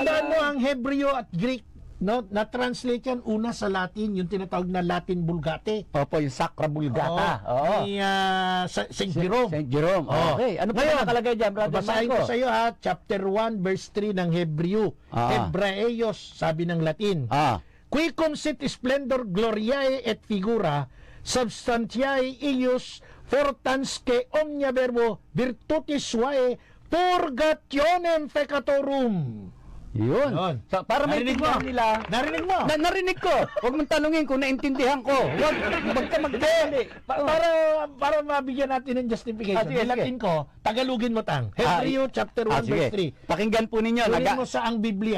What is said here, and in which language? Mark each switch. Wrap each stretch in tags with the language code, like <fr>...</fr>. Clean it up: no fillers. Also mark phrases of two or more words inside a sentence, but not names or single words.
<tl>Tandaan mo ang Hebreo at Greek, no, na-translate yan una sa Latin, yung tinatawag na Latin Vulgate. Opo, yung Sacra Vulgata. Ni Saint Jerome. Saint Jerome. Okay. Ano pa yung nakalagay dyan, Brother basahin Marco? ko sa iyo</tl> <en>chapter 1 verse 3</en> <tl>ng Hebreo. Hebraeos, sabi ng Latin.</tl> <la>Quicum sit splendor gloriae et figura substantiae eius fortansque omnia verbo virtutis suae purgationem peccatorum.</la> <tl>Yun. Yun. So, para Narinig maintindihan mo? nila. Narinig mo? Narinig ko. Huwag mong tanungin kung naintindihan ko. Huwag ka magdali. Para mabigyan natin ng justification. Sige, sige. Latin ko, Tagalogin mo tang. Hebreo</tl> <en>chapter 1 verse 3.</en> <tl>Pakinggan po ninyo. Tuloy mo sa ang Biblia.</tl>